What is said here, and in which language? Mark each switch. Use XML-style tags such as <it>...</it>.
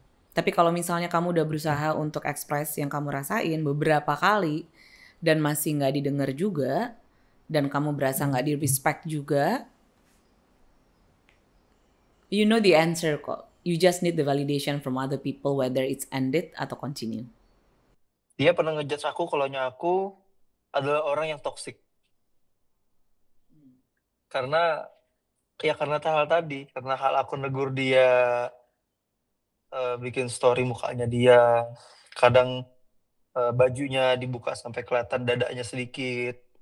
<id>Tapi kalau misalnya kamu udah berusaha untuk ekspres yang kamu rasain beberapa kali dan masih nggak didengar juga, dan kamu berasa nggak di respect juga,</id> <en>you know the answer</en> <id>kok.</id> <en>You just need the validation from other people whether it's ended atau continue.</en> <id>Dia pernah ngejudge aku kalau aku adalah orang yang toksik. Karena hal tadi, karena hal aku negur dia, bikin story mukanya dia, kadang bajunya dibuka sampai kelihatan dadanya sedikit.</id>